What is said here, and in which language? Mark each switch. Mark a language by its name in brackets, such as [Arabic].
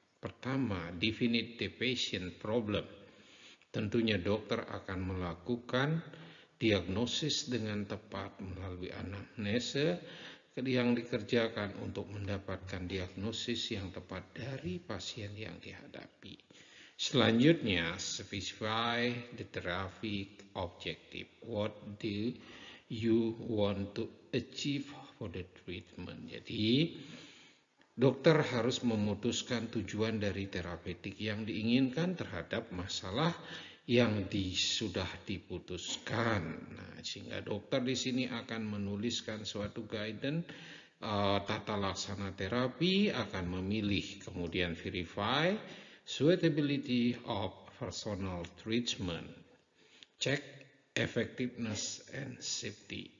[Indonesian] Pertama, definite the patient problem. Tentunya dokter akan melakukan diagnosis dengan tepat melalui anamnesa yang dikerjakan untuk mendapatkan diagnosis yang tepat dari pasien yang dihadapi. [English] Selanjutnya, specify the therapeutic objective. What do you want to achieve for the treatment? [Indonesian] Jadi, dokter harus memutuskan tujuan dari terapeutik yang diinginkan terhadap masalah yang sudah diputuskan. Nah, sehingga dokter di sini akan menuliskan suatu guidance tata laksana terapi, akan memilih, kemudian [English] verify suitability of personal treatment, cek effectiveness and safety.